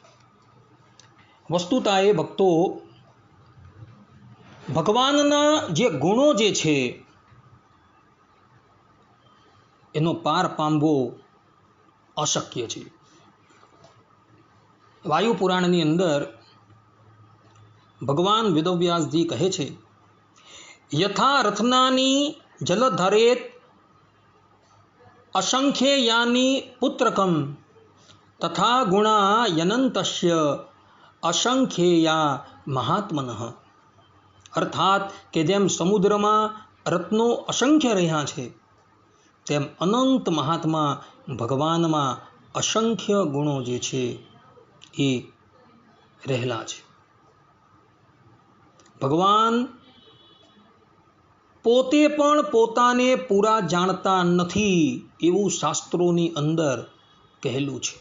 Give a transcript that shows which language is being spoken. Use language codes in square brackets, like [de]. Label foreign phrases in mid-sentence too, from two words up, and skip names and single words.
[gu] વસ્તુતાએ ભક્તો ભગવાનના જે ગુણો જે છે એનો પાર પામવો અશક્ય છે. વાયુ પુરાણની અંદર ભગવાન વેદવ્યાસજી કહે છે [sa] यथा रत्नानि जलधरेत असंख्येयानि पुत्रकम तथा गुणा यनंतस्य असंख्येया महात्मनः. [gu] अर्थात કે જેમ સમુદ્રમાં રત્નો અસંખ્ય રહ્યા છે તેમ અનંત મહાત્મા ભગવાનમાં અસંખ્ય ગુણો જે છે એ રહેલા છે. ભગવાન પોતે પણ પોતાને પૂરા જાણતા નથી એવું શાસ્ત્રોની અંદર કહેલું છે.